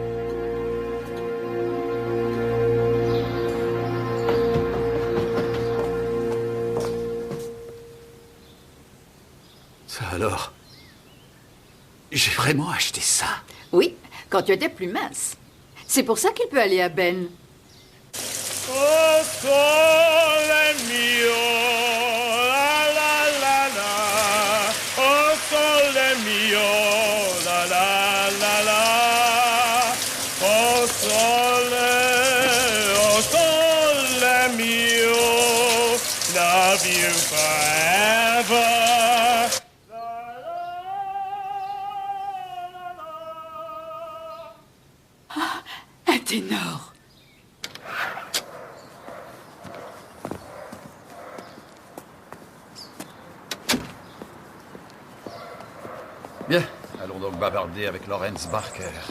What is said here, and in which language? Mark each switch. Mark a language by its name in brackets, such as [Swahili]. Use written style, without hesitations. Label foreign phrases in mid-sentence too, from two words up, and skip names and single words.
[French] Ça alors? J'ai vraiment acheté ça? Oui, quand tu étais plus mince. C'est pour ça qu'il peut aller à Ben. [Italian] Oh, sole mio, la la la la. Oh, sole mio, la la la la. Oh, sole mio, [English] love you forever. [French] Un ténor. Bien, allons donc bavarder avec Lawrence Barker.